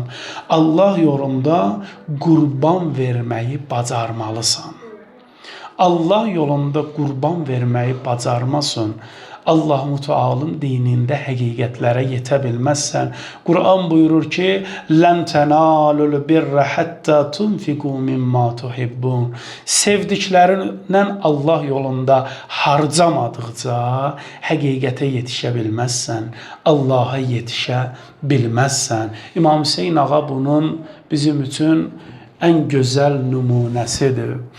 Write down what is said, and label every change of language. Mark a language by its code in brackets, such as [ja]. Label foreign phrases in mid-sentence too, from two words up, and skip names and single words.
[az] Allah yolunda qurban verməyi bacarmalısan. Allah yolunda qurban verməyi bacarmasın. Allah-u Teala'nın dinində həqiqətlərə yetə bilməzsən. Quran buyurur ki, [ar] "لن تنالوا البر حتى تنفقوا مما تحبون." [az] Sevdiklərindən Allah yolunda harcamadıqca həqiqətə yetişə bilməzsən, Allaha yetişə bilməzsən. İmam Hüseyin ağa bunun bizim üçün ən gözəl nümunəsidir.